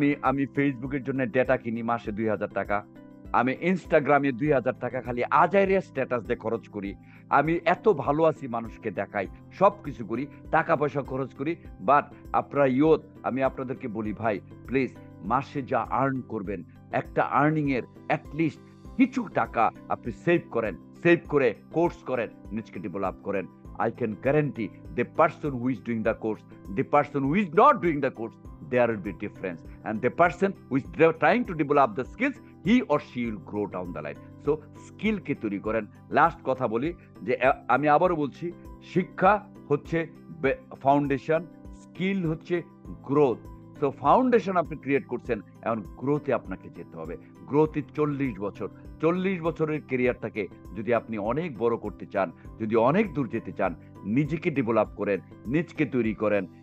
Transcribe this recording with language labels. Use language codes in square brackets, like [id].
[bn] আমি ফেসবুকের জন্য ডেটা কিনি মাসে 2000 টাকা, আমি ইনস্টাগ্রামে 2000 টাকা খালি আজাইরিয়া স্ট্যাটাস দিয়ে খরচ করি, আমি এত ভালো আছি মানুষকে দেখাই, সবকিছু করি, টাকা পয়সা খরচ করি। বাট আপনারা ইয়ুথ, আমি আপনাদেরকে বলি ভাই প্লিজ, মাসে যা আর্ন করবেন একটা আর্নিং এর অ্যাটলিস্ট কিছু টাকা আপনি সেভ করেন, সেভ করে কোর্স করেন, নিজকে ডেভেলপ করেন। [en] I can guarantee the person who is doing the course, the person who is not doing the course, there will be difference. And the person who is trying to develop the skills, he or she will grow down the line. [bn] So skill কে তৈরি করেন। Last কথা বলি যে আমি আবারও বলছি, শিক্ষা হচ্ছে ফাউন্ডেশন, স্কিল হচ্ছে গ্রোথ। তো ফাউন্ডেশন আপনি ক্রিয়েট করছেন, এখন গ্রোথে আপনাকে যেতে হবে। গ্রোথে 40 বছরের কেরিয়ারটাকে যদি আপনি অনেক বড় করতে চান, যদি অনেক দূর যেতে চান, নিজেকে ডেভেলপ করেন, নিজকে তৈরি করেন।